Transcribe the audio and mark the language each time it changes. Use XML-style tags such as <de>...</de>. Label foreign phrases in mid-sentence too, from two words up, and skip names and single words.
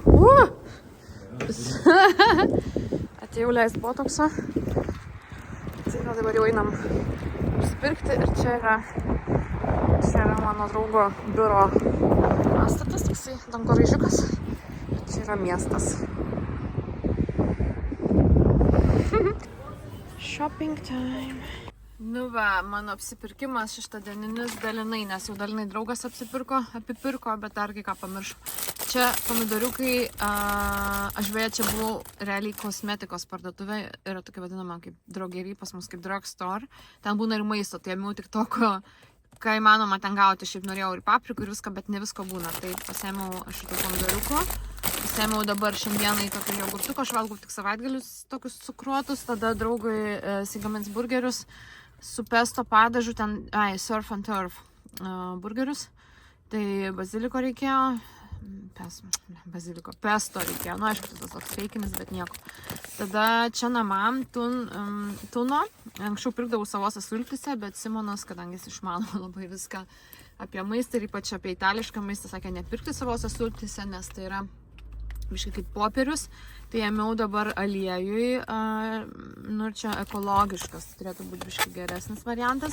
<lt>Atėjau leist botoksą. Tai dabar jau einam užsipirkti ir čia yra čia yra mano draugo biuro pastatas, toksai dangoraižiukas. Čia yra miestas.</lt> <en>Shopping time.</en> <lt>Nu va, mano apsipirkimas šeštadieninis dalinai, nes jau dalinai draugas apipirko, bet dar kai ką pamiršau. Čia pomidoriukai, aš beje čia buvau realiai kosmetikos parduotuvė, yra tokia vadinama kaip drogery, pas mus kaip drugstore. Ten būna ir maisto, tai ėmiau tik to, ką įmanoma ten gauti. Šiaip norėjau ir paprikų ir viską, bet ne visko būna. Tai pasėmiau šitų pomidoriukų. Pasėmiau dabar šiandieną į tokį jogurtuką, aš valgau tik savaitgalius tokius cukruotus, tada draugui įsigamins burgerius su pesto padažu, ten,</lt> <en>surf and turf</en> <lt>burgerius. Tai baziliko reikėjo, pesto reikėjo, nu aišku, tas toks feikinis, bet nieko. Tada čia namam tuno, anksčiau pirkdavau savose sultyse, bet Simonas, kadangi jis išmano labai viską apie maistą ir ypač apie itališką maistą, sakė nepirkti savose sultyse, nes tai yra biškai kaip popierius, tai ėmiau dabar aliejui, nu ir čia ekologiškas, turėtų būti biškai geresnis variantas.</lt>